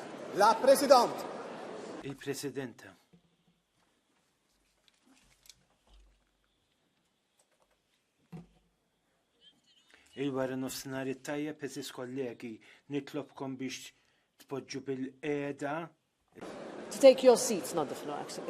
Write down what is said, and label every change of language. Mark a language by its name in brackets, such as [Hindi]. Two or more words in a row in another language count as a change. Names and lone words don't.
[Italian] La Presidente. [Maltese] Il-Presidenta. Il-wara nofsinhar it-tajjeb eżis kollegi nitlobkom biex tpoġġu bil-qiegħda. [English] To take your seats, not the floor, actually.